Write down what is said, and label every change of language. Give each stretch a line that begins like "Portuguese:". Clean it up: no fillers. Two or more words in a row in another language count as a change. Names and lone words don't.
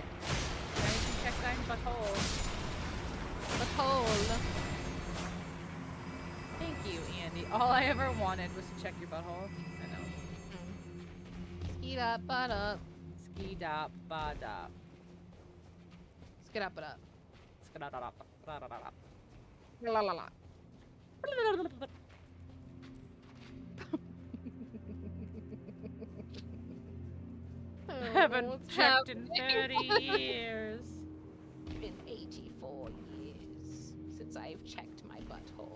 English: Now you can check thine butthole. Butthole. Thank you, Andy. All I ever wanted was to check your butthole. I know. Skeet up, butt up. Ski dop ba dop. Skid up, butt up. Skadadadop, skadadadop. La la la. Haven't what's checked in happening? 30 years. Been 84 years since I've checked my butthole.